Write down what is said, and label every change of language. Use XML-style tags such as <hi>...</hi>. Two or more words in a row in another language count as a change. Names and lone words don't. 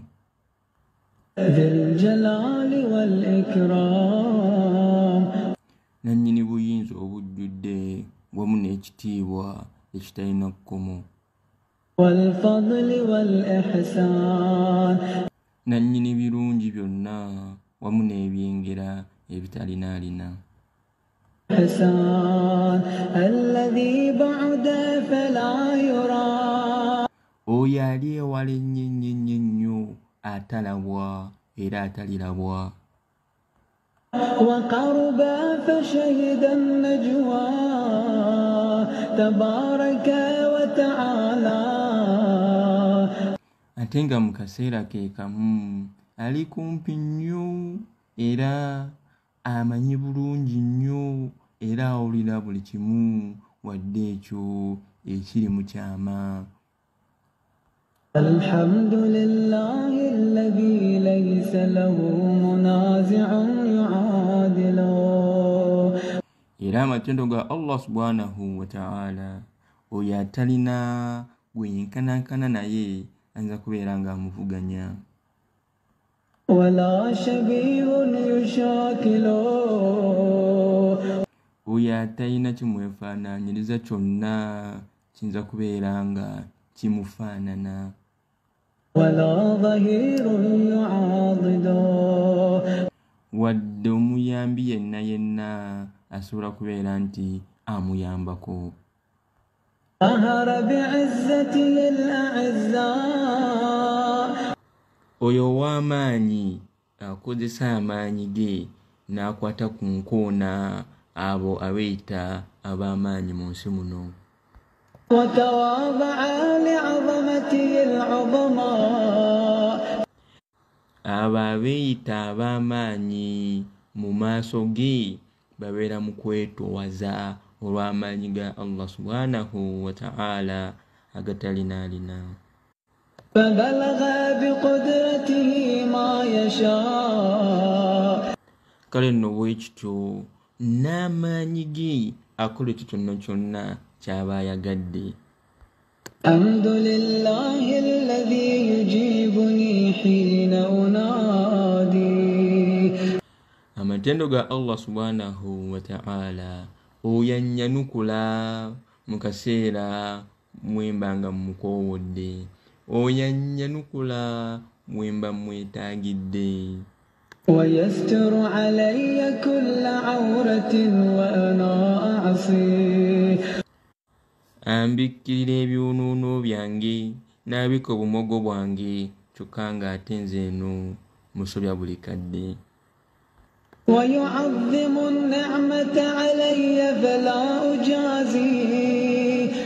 <ar>ذي الجلال والإكرام.</ar> <lg>Nannyini buyinza obujjudde wamu n'ekitiibwa ekitalina kkomo.</lg> <ar>والفضل والإحسان.</ar> <lg>Nannyini birungi byonna wamu n'ebyengera ebitalinaalina.</lg> <ar>إحسان الذي بعد فلا يرى.</ar> <lg>Oyo ali ewala ennyo atalabwa era atalirabwa.</lg> <ar>وقرب فشهد النجوى تبارك وتعالى.</ar> <lg>Ate nga mu kaseera ke kamu ali kumpi nnyo era amanyi bulungi nnyo era awulira buli kimu wadde ekyo ekiri mu kyama.</lg> <ar>الحمد لله الذي ليس له منازع يعادله.</ar> <lg>Era amatendo ga Allah</lg> <ar>سبحانه وتعالى</ar> <lg>oyo atalina gwenkanankana naye anza kubeera nga amuvuganya.</lg> <ar>ولا شبيه يشاكله.</ar> <lg>Oyo atalina kimwefaanaanyiriza kyonna kiyinza kubeera nga kimufaanana.</lg> <ar>ولا ظهير يعاضده.</ar> <lg>Wadde omuyambi yenna asobola kubeera nti amuyambako.</lg> <ar>قهر بعزته الأعزاء.</ar> <lg>Oyo ow'amaanyi akozesa amaanyi ge n'akwata ku nkoona abo abeeyita ab'amaanyi mu nsi muno.</lg> <ar>وتواضع لعظمته العظماء.</ar> <lg>Abo abeeyita ab'amaanyi mu maaso ge babeera mu kwetoowaza olw'amaanyi ga Allah</lg> <ar>سبحانه وتعالى</ar> <lg>agatalinaalina.</lg> <ar>فبلغ بقدرته ما يشاء.</ar> <lg>Kale nno bwekityo n'amaanyi ge akola ekyo kyonna ky'aba ayagadde.</lg> <ar>الحمد لله الذي يجيبني حين أنادي.</ar> <lg>Amatendo ga Allah</lg> <ar>سبحانه وتعالى</ar> <lg>oyo annyanukula mu kaseera mwemba nga mmukoowodde, oyo annyanukula mwemba mwetaagidde.</lg> <ar>ويستر علي كل عورة وأنا أعصيه.</ar> <lg>Ambikkirira ebyonoono byange n'abika obumogo bwange kyokka ng'ate nze eno musobya buli kadde.</lg> <ar>ويعظم النعمة علي فلا أجازيه.</ar>